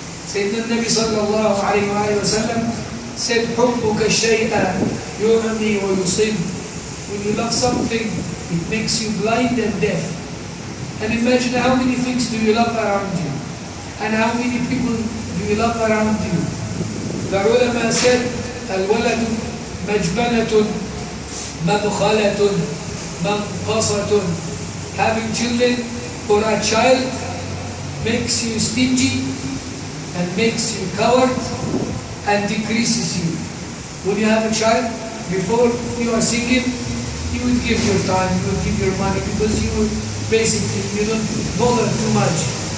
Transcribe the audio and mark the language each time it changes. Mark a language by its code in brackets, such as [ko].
[en] Sayyidina Nabi sallallahu alayhi wa sallam said, [ar] حُبُّكَ الشَّيْءَ يُعْمِي وَيُصِبُ. [en] When you love something, it makes you blind and deaf. And imagine how many things do you love around you, and how many people do you love around you. The ulama said, [ar] الْوَلَدُ مَجْبَنَةٌ مَبْخَلَةٌ مَنْقَصَةٌ. [en] Having children or a child makes you stingy and makes you coward and decreases you. When you have a child, before you are single, you would give your time, you would give your money, because you don't bother too much.